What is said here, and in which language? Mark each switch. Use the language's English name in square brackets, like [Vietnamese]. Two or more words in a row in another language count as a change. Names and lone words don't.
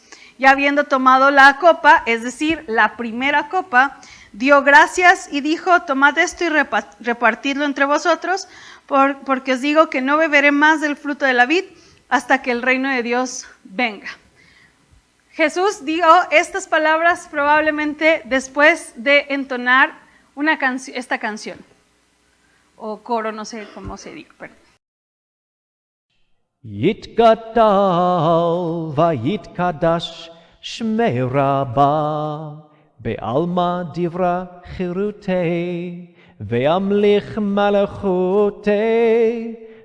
[Spanish] Y habiendo tomado la copa, es decir, la primera copa, dio gracias y dijo, tomad esto y repartidlo entre vosotros, porque os digo que no beberé más del fruto de la vid hasta que el reino de Dios venga. Jesús dijo estas palabras probablemente después de entonar esta canción, o coro, no sé cómo se diga, perdón. [Aramaic] יתגדל ויתקדש שמי רבה בעלמא דברה חירותי וימליך מלכותי